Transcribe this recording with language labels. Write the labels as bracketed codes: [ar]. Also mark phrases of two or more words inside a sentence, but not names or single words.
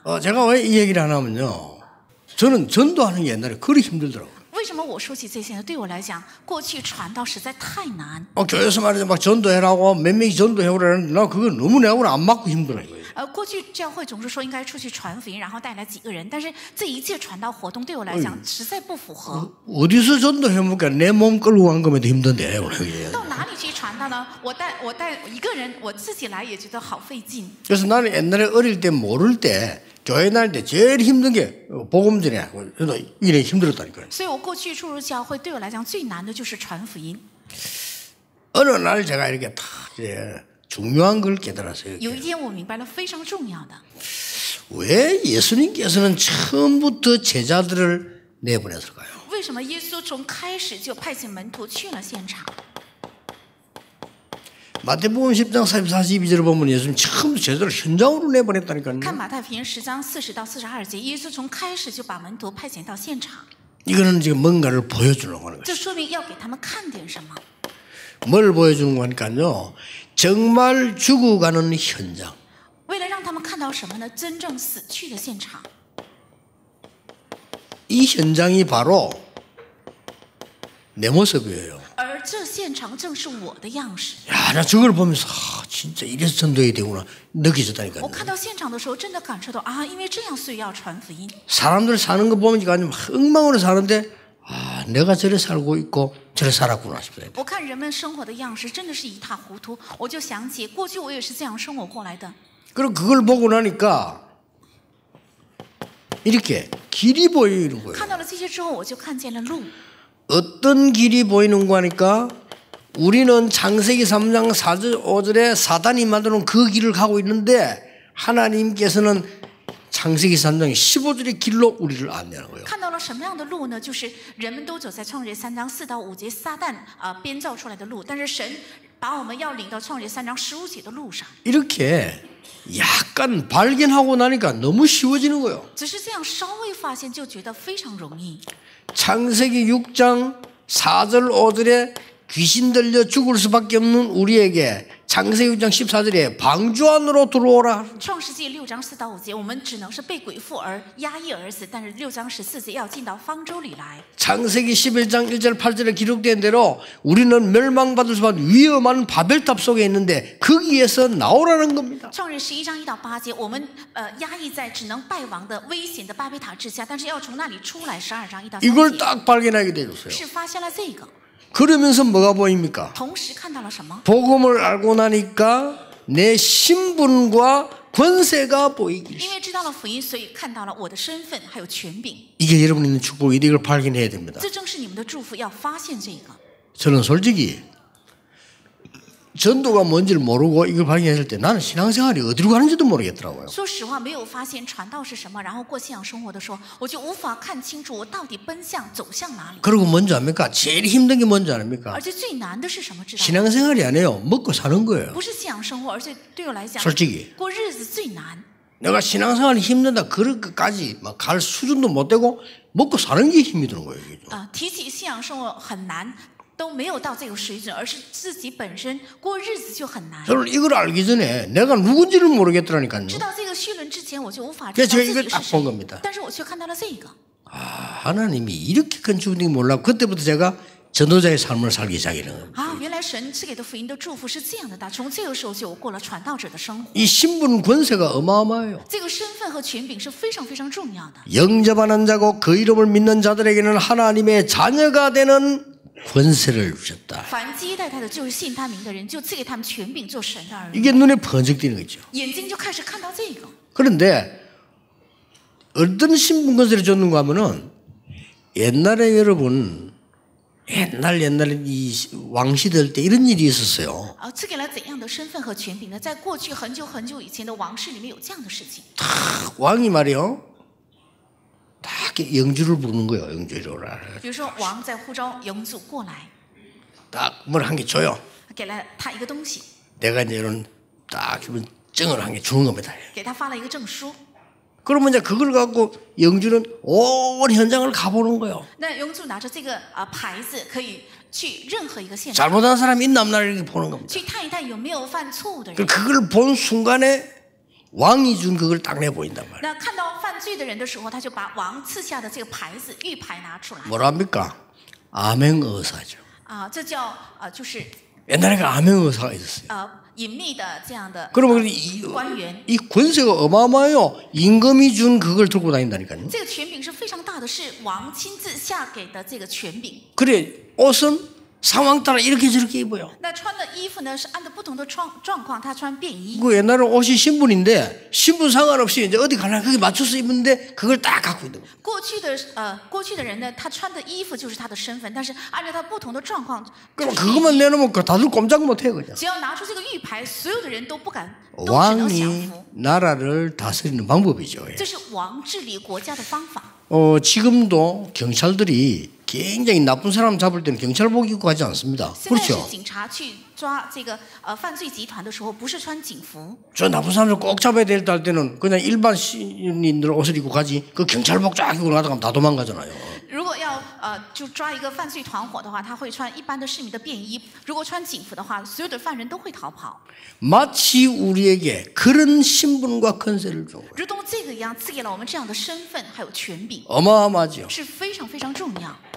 [ko] 제가 왜 이 얘기를 하냐면요, 저는 전도하는 게 옛날에 그리 힘들더라고요. [zh] 为什么我说起这些呢？对我来讲，过去传道实在太难。 [ko] 교회에서 말이죠, 막 전도해라고 몇 명이 전도해오라는데 나 그거 너무 내하고는 안 맞고 힘들어요. [zh] 过去教会总是说应该出去传福音，然后带来几个人，但是这一切传道活动对我来讲实在不符合。 [ko] 어디서 전도해보니까 내 몸 끌고 간 거면 더 힘든데. [zh] 到哪里去传道呢？我带一个人，我自己来也觉得好费劲。 [ko] 그래서 나는 옛날에 어릴 때 모를 때 교회 다닐 때 제일 힘든 게 복음 전에 이래 힘들었다니까요. [zh] 所以我过去初入教会，对我来讲最难的就是传福音。 [ko] 어느 날 제가 이렇게 다 이제 중요한 걸 깨달았어요. [zh] 有一天我明白了非常重要的， [ko] 왜 예수님께서는 처음부터 제자들을 내보냈을까요? [zh] 为什么耶稣从开始就派遣门徒去了现场？ [ko] 마태복음 10장 42절을 보면 예수님 처음부터 제자들을 현장으로 내보냈다니까요. [zh] 看马太福音10章40到42节，耶稣从开始就把门徒派遣到现场， [ko] 이거는 지금 뭔가를 보여주려고 하는 [zh] 这 [ko] 거예요. [zh] 说明要给他们看点什么。 [ko] 뭘 보여주는 거니까요. 정말 죽어가는 현장. [zh] 为了让他们看到什么呢？真正死去的现场。 [ko] 이 현장이 바로 내 모습이에요. [zh] 而这现场正是我的样式。 [ko] 야, 나 저걸 보면서 진짜 이래서 전도해야 되구나 느껴졌다니까요. [zh] 我看到现场的时候，真的感受到因为这样，所以要传福音。 [ko] 사람들 사는 거 보니까 아주 엉망으로 사는데 내가 저래 살고 있고 저래 살았구나 싶어요. [zh] 我看人们生活的样式，真的是一塌糊涂。我就想起过去我也是这样生活过来的。 [ko] 그리고 그걸 보고 나니까 이렇게 길이 보이는 거예요. [zh] 看到了这些之后，我就看见了路。 [ko] 어떤 길이 보이는 거 하니까 우리는 창세기 3장 4절 5절에 사단이 만드는 그 길을 가고 있는데 하나님께서는 창세기 3장 15절의 길로 우리를 안내하는 거예요. [zh] 看到了什么样的路呢？就是人们都走在创世3章4到5节撒旦编造出来的路，但是神把我们要领到创世3章15节的路上。 [ko] 이렇게 약간 발견하고 나니까 너무 쉬워지는 거예요. [zh] 只是这样稍微发现，就觉得非常容易。 [ko] 창세기 6장 4절 5절에 귀신 들려 죽을 수밖에 없는 우리에게 창세기 6장 14절에 방주 안으로 들어오라. [zh] 创世纪6章4到5节，我们只能是被鬼附而压抑而死，但是6章14节要进到方舟里来。 [ko] 창세기 11장 1절 8절에 기록된 대로 우리는 멸망받을 수밖에 위험한 바벨탑 속에 있는데 거기에서 나오라는 겁니다. [zh] 创世11章1到8节，我们压抑在只能败亡的危险的巴别塔之下，但是要从那里出来。12章1到3 [ko] 이걸 [zh] 节 [ko] 딱 발견하게 되었어요. [zh] 是发现了这个， [ko] 그러면서 뭐가 보입니까? [zh] 同时看到了什么？ [ko] 복음을 알고 나니까 내 신분과 권세가 보이기 [zh] 因为知道了福音，所以看到了我的身份还有权柄。 [ko] 이게 여러분 있는 축복이 이걸 발견해야 됩니다. [zh] 这正是你们的祝福，要发现这个。 [ko] 저는 솔직히 전도가 뭔지를 모르고 이걸 발견했을 때 나는 신앙생활이 어디로 가는지도 모르겠더라고요. [zh] 说实话，没有发现传道是什么，然后过信仰生活的时候，我就无法看清楚我到底奔向走向哪里。 [ko] 그리고 뭔지 압니까? 제일 힘든 게 뭔지 압니까? [zh] 而且最难的是什么？知道吗？ [ko] 신앙생활이 아니에요. 먹고 사는 거예요. [zh] 不是信仰生活，而且对我来讲， [ko] 솔직히 [zh] 过日子最难。 [ko] 내가 신앙생활이 힘들다 그렇게까지 막 갈 수준도 못 되고 먹고 사는 게 힘이 드는 거예요. 이게. [zh] 提起信仰生活很难，都没有到这个水准，而是自己本身过日子就很难。 [ko] 저는 이걸 알기 전에 내가 누군지를 모르겠더라니까요. [zh] 知道这个绪论之前，我就无法知 [ko] 그래서 [zh] 道 [ko] 제가 [zh] 自 [ko] 이걸 [zh] 己 [ko] 딱 [zh] 是 [ko] 본 [zh] 谁。 [ko] 겁니다. [zh] 但是我却看到了这个。 [ko] 하나님이 이렇게 큰 주님이 몰라. 그때부터 제가 전도자의 삶을 살기 시작하는 겁니다. [zh] 啊，原来神赐给的福音的祝福是这样的大，从这个时候就过了传道者的生活。 [ko] 이 신분 권세가 어마어마해요. [zh] 这个身份和权柄是非常非常重要的。 [ko] 영접하는 자고 그 이름을 믿는 자들에게는 하나님의 자녀가 되는 권세를 주셨다. [zh] 凡接待他的，就是信他名的人，就赐给他们权柄做神的儿女。 [ko] 이게 눈에 번쩍 띄는 거죠. [zh] 眼睛就开始看到这个。 [ko] 그런데 어떤 신분 권세를 줬는가 하면은 옛날에 여러분 옛날에 이 왕시대 때 이런 일이 있었어요. [zh] 赐给了怎样的身份和权柄呢？在过去很久很久以前的王室里面有这样的事情。 [ko] 왕이 말이요. 다 영주를 부르는 거예요. 영주를 오라. [zh] 比如说，王在呼召영주过来， [ko] 딱 뭘 한 개 줘요. [zh] 给了他一个东西， [ko] 내가 이제 이런 딱 기분 증을 한 개 주는 겁니다. [zh] 给他发了一个证书。 [ko] 그러면 이제 그걸 갖고 영주는 온 현장을 가보는 거예요. [zh] 那영주拿着这个牌子，可以去任何一个现场， [ko] 잘못한 사람이 있나 없나 이렇게 보는 겁니다. [zh] 去探一探有没有犯错误的人。 [ko] 그걸 본 순간에 왕이 준 그걸 딱 내 보인단 말이에요. [zh] 那看到犯罪的人的时候，他就把王赐下的这个牌子玉牌拿出来。 [ko] 뭐랍니까? 암행의사죠. [zh] 这叫就是 [ko] 옛날에 그 암행의사가 있었어요. [zh] 隐秘的这样的 [ko] 그러면 [zh] 官员。 [ko] 이 권세가 어마어마해요. 임금이 준 그걸 들고 다닌다니까요. [zh] 这个权柄是非常大的，是王亲自下给的这个权柄。 [ko] 그래 옷은 상황 따라 이렇게 저렇게 입어요. [zh] 那穿的衣服呢，是按照不同的状况，他穿便衣。 [ko] 그 옛날에 옷이 신분인데 신분 상관없이 이제 어디 가나 거기 맞춰서 입는데 그걸 딱 갖고 있는 거예요. [zh] 过去的人呢，他穿的衣服就是他的身份，但是按照他不同的状况， [ko] 그럼 그것만 내놓으면 다들 꼼짝 못해요 그냥. [zh] 只要拿出这个玉牌，所有的人都不敢，都只能降 [ko] 왕이 [zh] 服。 [ko] 나라를 다스리는 방법이죠. [zh] 这是王治理国家的方法。 [ko] 지금도 경찰들이 굉장히 나쁜 사람 잡을 때는 경찰복 입고 가지 않습니다. [zh] 现在是 [ko] 그렇죠? [zh] 警察去抓这个犯罪集团的时候，不是穿警服， [ko] 저 나쁜 사람을 꼭 잡아야 될 때는 그냥 일반 시민들 옷을 입고 가지. 그 경찰복 쫙 입고 나가면 다 도망가잖아요. [zh] 如果要就抓一个犯罪团伙的话，他会穿一般的市民的便衣。如果穿警服的话，所有的犯人都会逃跑。 [ko] 마치 우리에게 그런 신분과 권세를 준 거예요. [zh] 如同这个一样，赐给了我们这样的身份还有权柄， [ko] 어마어마하죠. [zh] 是非常非常重要。